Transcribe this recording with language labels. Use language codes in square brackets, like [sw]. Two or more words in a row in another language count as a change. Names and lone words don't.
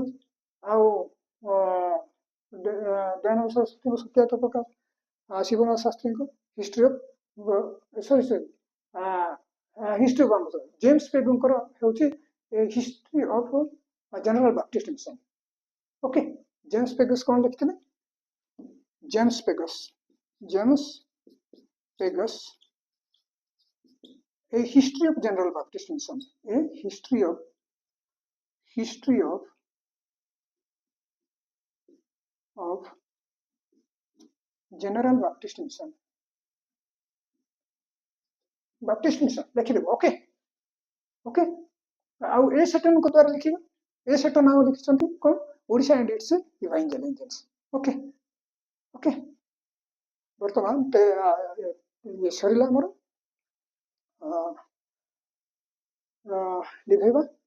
[or] ଆଉ ଦୟାନନ୍ଦ ସରସ୍ୱତୀଙ୍କ ସତ୍ୟାର୍ଥ ପ୍ରକାଶ, ଶିବନାଥ ଶାସ୍ତ୍ରୀଙ୍କ ହିଷ୍ଟ୍ରି ଅଫ ହିଷ୍ଟ୍ରି ଅଫ ବ୍ରାହ୍ମ ସମାଜ। ଜେମ୍ସ ପେଗୁଙ୍କର ହେଉଛି ହିଷ୍ଟ୍ରି ଅଫ ଜେନେରାଲ ବାପ୍ଟିଷ୍ଟ ମିଶନ। ଓକେ, ଜେମ୍ସ ପେଗସ୍ କଣ ଲେଖିଥିଲେ? ଜେମ୍ସ ପେଗସ୍ a history of general baptist mission, a history of general baptist mission ଲେଖିଦେବ। ଓକେ ଓକେ, ଆଉ ଏ ସେଟନଙ୍କ ଦ୍ୱାରା ଲେଖିବ। ଏ ସେଟନ ନାମ ଲେଖିଛନ୍ତି କଣ? ଓଡ଼ିଶା ଆଣ୍ଡ ଇଟ୍ସ ଇଭାଞ୍ଜେଲିକାଲ୍ସ। ଓକେ ଓକେ, ବର୍ତ୍ତମାନ ଇଏ ସରିଲା ଆମର, ଲିଭେଇବା।